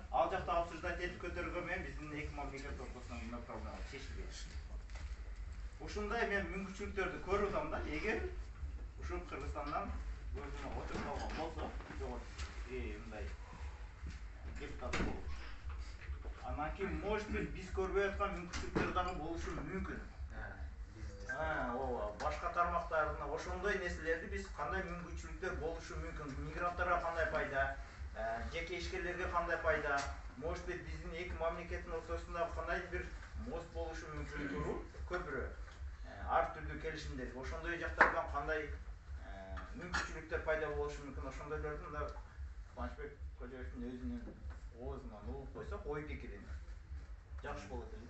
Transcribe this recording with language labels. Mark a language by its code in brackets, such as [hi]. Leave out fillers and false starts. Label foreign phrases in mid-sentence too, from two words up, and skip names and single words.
[ky] Ал жакта обсуждать этип көтөргөн менен биздин эки мамлекет ортосунда мына проблема чечилбейт. Ушундай мен мүмкүнчүлүктөрдү көрүп атам да. Эгер ушул Кыргызстандан өзүнө отуруп калган болсо, мындай депутат болуп. Анан кийин [ru] может быть [ky] биз көрбөй аткан мүмкүнчүлүктөр дагы болушу мүмкүн. Ооба, башка тармактарда ошондой нерселерди биз кандай мүмкүнчүлүктөр болушу мүмкүн, мигранттарга кандай пайда, жеке ишкерлерге кандай пайда, [ru] может быть [ky] биздин эки мамлекеттин ортосунда кандай бир мост болушу мүмкүн туру көпүрөөк. Ар түрдүү келишимдер, ошондой жактардан кандай мүмкүнчүлүктөр пайда болушу мүмкүн, ошондойлордун да Кубанычбек Кожоевдин өзүнүн оозунан угуп койсок, ой пикирин жакшы болот эле да.